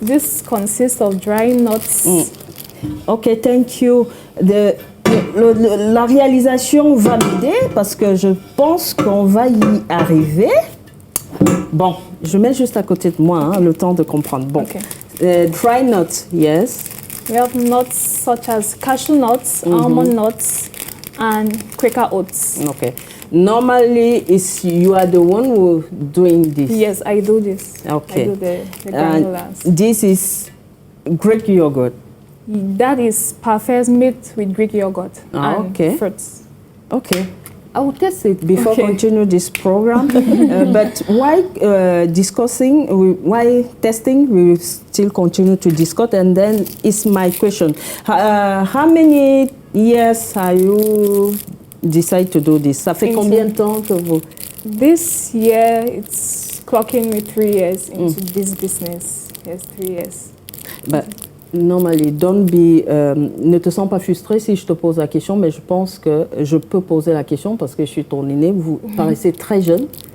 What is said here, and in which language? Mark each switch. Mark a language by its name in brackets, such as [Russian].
[English] This consists of dry nuts. Ok, thank you. [French] La réalisation va m'aider parce que je pense qu'on va y arriver. Bon, je mets juste à côté de moi, le temps de comprendre. [English] Bon, dry nuts, yes. We have nuts such as cashew nuts, almond nuts, and Quaker oats. Okay. Normally, you are the one who doing this. Yes, I do this. Okay. I do the granulas. This is Greek yogurt. That is parfaits made with Greek yogurt and fruits. Okay. I will test it before continue this program. But while discussing, while testing, we will still continue to discuss. And then it's my question. How many years have you decided to do this? [French] Ça fait combien de temps que vous? [English] This year, it's clocking me 3 years into this business. Yes, 3 years. But normally, [French] ne te sens pas frustré si je te pose la question, mais je pense que je peux poser la question parce que je suis ton aîné. Vous paraissez très jeune.